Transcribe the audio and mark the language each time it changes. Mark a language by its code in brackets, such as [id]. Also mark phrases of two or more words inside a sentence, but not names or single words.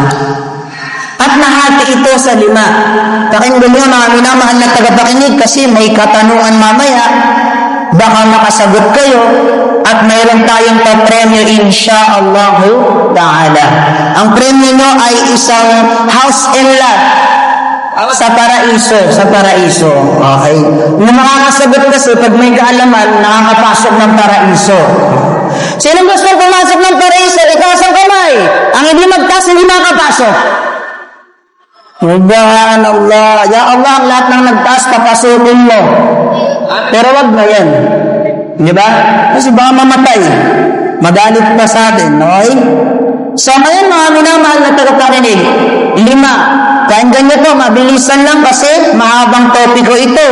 [tl] At nahati ito sa 5. Pakinggan nyo mga minamahal na tagapakinig kasi may katanungan mamaya. Baka makasagot kayo at mayroon tayong pa-premyo [ar] insha'Allah ta'ala. [tl] Ang premyo nyo ay isang [en] house and lot [tl] sa paraiso. Sa paraiso. Okay? Yung makakasagot kasi pag may kaalaman, nakakapasok ng paraiso. Sino gusto pumasok ng paraiso? Itaas ang kamay. Ang hindi magtaas, hindi makakapasok. [ar] Subhanallah. Ya Allah, [tl] ang lahat ng nagtaas, papasukin mo. Pero wag na yan. Di ba? Kasi baka mamatay. Magalit pa sa atin. Okay? So ngayon mga minamahal na tagapakinig, 5. Pakinggan nyo to, mabilisan lang kasi mahabang topiko ito.